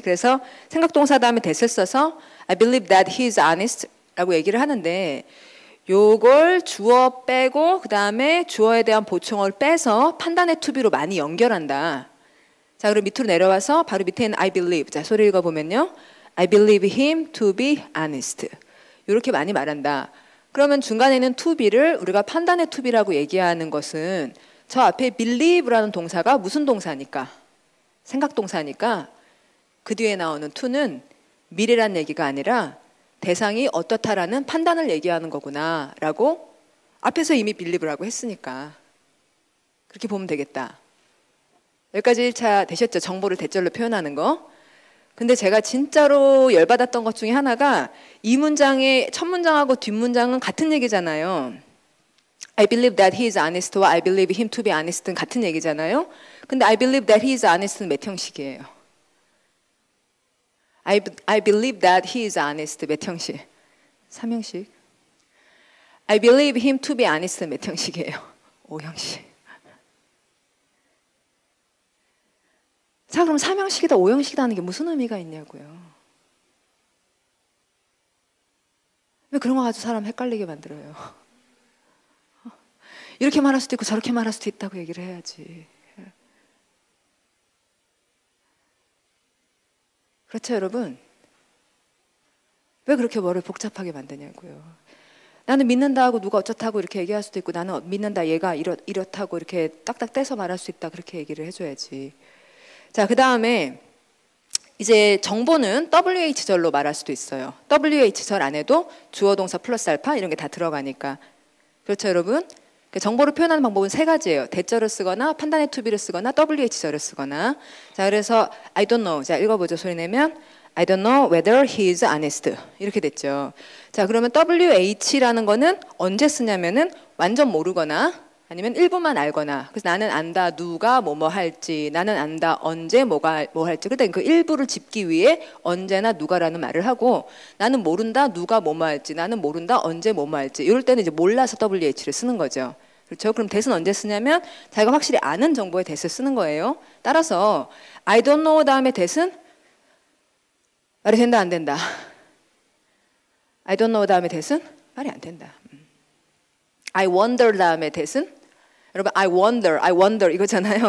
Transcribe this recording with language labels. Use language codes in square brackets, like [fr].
[ko] 그래서 생각동사 다음에 that을 써서 [en] I believe that he is honest [ko] 라고 얘기를 하는데, 요걸 주어 빼고 그 다음에 주어에 대한 보충어를 빼서 판단의 투비로 많이 연결한다. 자, 그럼 밑으로 내려와서 바로 밑에 있는 [en] I believe. [ko] 자, 소리 읽어보면요. [en] I believe him to be honest. [ko] 이렇게 많이 말한다. 그러면 중간에 있는 to be를 우리가 판단의 to be라고 얘기하는 것은 저 앞에 believe라는 동사가 무슨 동사니까? 생각동사니까 그 뒤에 나오는 to는 미래란 얘기가 아니라 대상이 어떻다라는 판단을 얘기하는 거구나 라고 앞에서 이미 believe라고 했으니까 그렇게 보면 되겠다. 여기까지 1차 되셨죠? 정보를 대절로 표현하는 거. 근데 제가 진짜로 열받았던 것 중에 하나가 이 문장의 첫 문장하고 뒷 문장은 같은 얘기잖아요. [en] I believe that he is honest와 I believe him to be honest는 [ko] 같은 얘기잖아요. 근데 [en] I believe that he is honest는 [ko] 몇 형식이에요? [en] I believe that he is honest [ko] 몇 형식? 3형식. [en] I believe him to be honest [ko] 몇 형식이에요? 5형식. 자, 그럼 3형식이다 5형식이다 하는 게 무슨 의미가 있냐고요. 왜 그런 거 가지고 사람 헷갈리게 만들어요. 이렇게 말할 수도 있고 저렇게 말할 수도 있다고 얘기를 해야지. 그렇죠, 여러분? 왜 그렇게 뭐를 복잡하게 만드냐고요. 나는 믿는다 하고 누가 어쩌다고 이렇게 얘기할 수도 있고, 나는 믿는다 얘가 이렇다고 이렇게 딱딱 떼서 말할 수 있다 그렇게 얘기를 해줘야지. 자, 그 다음에 이제 정보는 WH절로 말할 수도 있어요. WH절 안에도 주어 동사 플러스 알파 이런 게 다 들어가니까. 그렇죠, 여러분? 정보를 표현하는 방법은 3가지예요. 대절을 쓰거나 판단의 투비를 쓰거나 WH절을 쓰거나. 자, 그래서 [en] I don't know. [ko] 자, 읽어보죠. 소리 내면 [en] I don't know whether he is honest. [ko] 이렇게 됐죠. 자, 그러면 WH라는 거는 언제 쓰냐면은 완전 모르거나 아니면 일부만 알거나. 그래서 나는 안다 누가 뭐뭐 할지, 나는 안다 언제 뭐가 뭐 할지. 그때 그 일부를 짚기 위해 언제나 누가라는 말을 하고, 나는 모른다 누가 뭐뭐 할지, 나는 모른다 언제 뭐뭐 할지. 이럴 때는 이제 몰라서 WH를 쓰는 거죠. 그렇죠? 그럼 that은 언제 쓰냐면 자기가 확실히 아는 정보에 that을 쓰는 거예요. 따라서 [en] I don't know [ko] 다음에 that은 말이 된다 안 된다? [en] I don't know [ko] 다음에 that은 말이 안 된다. [en] I wonder [ko] 다음에 that은 여러분 I wonder 이거잖아요.